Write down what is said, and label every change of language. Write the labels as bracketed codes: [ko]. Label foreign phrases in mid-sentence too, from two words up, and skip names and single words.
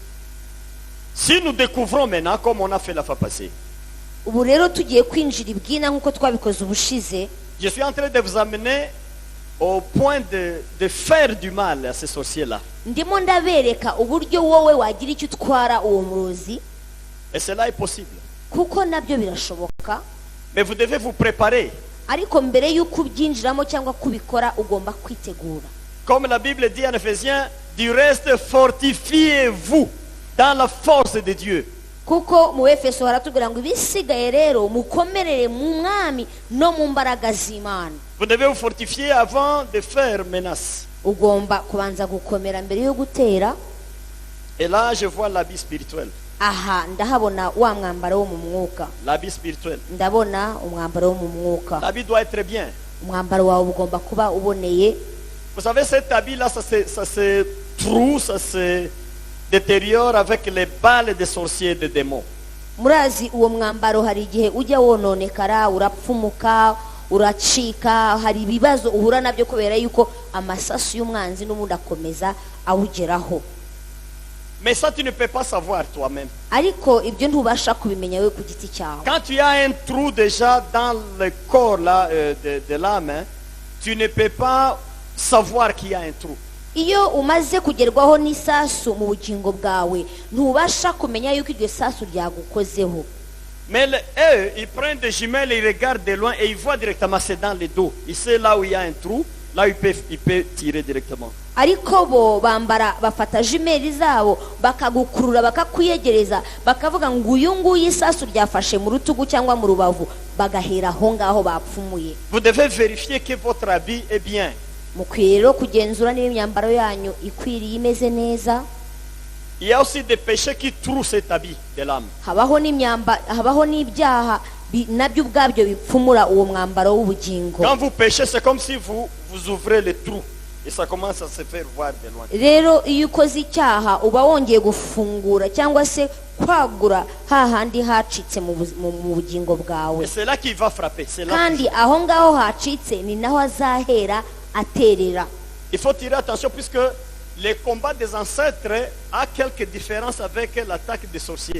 [fr] Si nous découvrons maintenant, comme on a fait la fois passée, [rw] Ubu rero tugiye kwinjira ibwina nk'uko twabikoze ubushize. [fr] je suis en train de vous amener au point de faire du mal à ces sorciers-là. [rw] Ndimo ndabereka uburyo wowe wagira icyo utwara uwo murozi, [fr] Et cela est possible. [rw] kuko nabyo birashoboka. [fr] Mais vous devez vous préparer. [rw] Ariko mbere y'uko ubyinjiramo cyangwa kubikora ugomba kwitegura. [fr] Comme la Bible dit en Ephésiens, du reste fortifiez-vous dans la force de Dieu. [rw] Kuko mu Efeso haratubwira ngo ibisigaye rero mukomerere mu mwami no mu mbaraga z'Imana. [fr] Vous devez vous fortifier avant de faire menace. [rw] Ugomba kubanza gukomera mbere yo gutera. [fr] Et là, je vois l'habit spirituel. [rw] Aha ndahabona wa mwambaro wo mu mwuka. [fr] L'habit spirituel. [rw] Ndabona umwambaro wo mu mwuka. [fr] L'habit doit être bien. [rw] Umwambaro wawe ugomba kuba uboneye. [fr] Vous savez, cet habit-là, ça se troue, ça se détériore avec les balles des sorciers et des démons. [rw] Murazi uwo mwambaro hari igihe ujya wononekara, urapfumuka, uracika, hari ibibazo uhura nabyo kubera yuko amasasu y'umwanzi n'ubundi akomeza awugeraho. [fr] Mais ça, tu ne peux pas savoir toi-même. [rw] Ariko ibyo ntubasha kubimenya we ku giti cyawe. [fr] Quand tu as un trou déjà dans le corps là, de l'âme, hein, tu ne peux pas savoir qu'il y a un trou. [rw] Iyo umaze kugerwaho n'isasu mu bugingo bwawe ntubasha kumenya yuko iryo sasu ryagukozeho. [fr] Mais eux, ils prennent des jumelles, ils regardent de loin et ils voient directement, c'est dans le dos. Ils savent là où il y a un trou, là ils peuvent tirer directement. [rw] Ariko bo bafata jumeli zabo bakagukurura bakakuyegereza bakavuga ngo uyu nguyu isasu ryafashe mu rutugu cyangwa mu rubavu bagahera aho ngaho bapfumuye. [fr] Vous devez vérifier que votre habit est bien. [rw] Mukwiye rero kugenzura niba imyambaro yanyu ikwiriye imeze neza. [fr] Il y a aussi des péchés qui trouent cet habit de l'âme. [rw] Habaho n'ibyaha nabyo ubwabyo bipfumura uwo mwambaro w'ubugingo. [fr] Quand vous péchez, c'est comme si vous ouvrez le trou et ça commence à se faire voir de loin. [rw] Rero iyo ukoze icyaha uba wongeye gufungura cyangwa se kwagura hahandi hacitse mu bugingo bwawe. [fr] Et c'est là qu'il va frapper. C'est là. [rw] Kandi aho ngaho hacitse ni naho azahera aterera. [fr] Il faut tirer attention puisque les combats des ancêtres a quelques différences avec l'attaque des sorciers.